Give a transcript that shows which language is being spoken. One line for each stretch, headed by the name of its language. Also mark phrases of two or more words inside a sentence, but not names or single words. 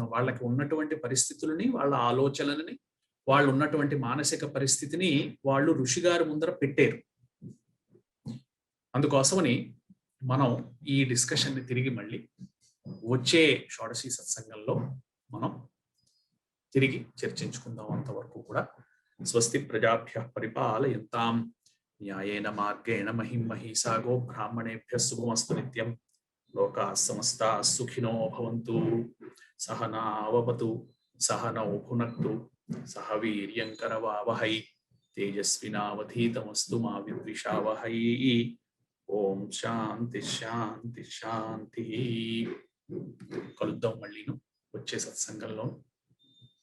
Telugu: వాళ్ళకి ఉన్నటువంటి పరిస్థితులని, వాళ్ళ ఆలోచనలని, వాళ్ళు ఉన్నటువంటి మానసిక పరిస్థితిని వాళ్ళు ఋషి గారి ముందర పెట్టారు. అందుకోసమని మనం ఈ డిస్కషన్ ని తిరిగి మళ్ళీ వచ్చే షోడశీ సత్సంగంలో మనం తిరిగి చర్చించుకుందాం. అంతవరకు కూడా
Sanskrit: స్వస్తి ప్రజాభ్యః పరిపాలయంతాం న్యాయేన మార్గేణ మహిం మహీసాగో బ్రాహ్మణేభ్యః శుభమస్తు నిత్యం. లోకాః సమస్తాః సుఖినో భవంతు. సహనావవతు సహనౌ భునక్తు సహ వీర్యం కరవావహై తేజస్వినావధీతమస్తు మా విద్విషావహై. ఓం శాంతి శాంతి శాంతి.
Telugu: కలుద్దాం మళ్ళీను వచ్చే సత్సంగంలో.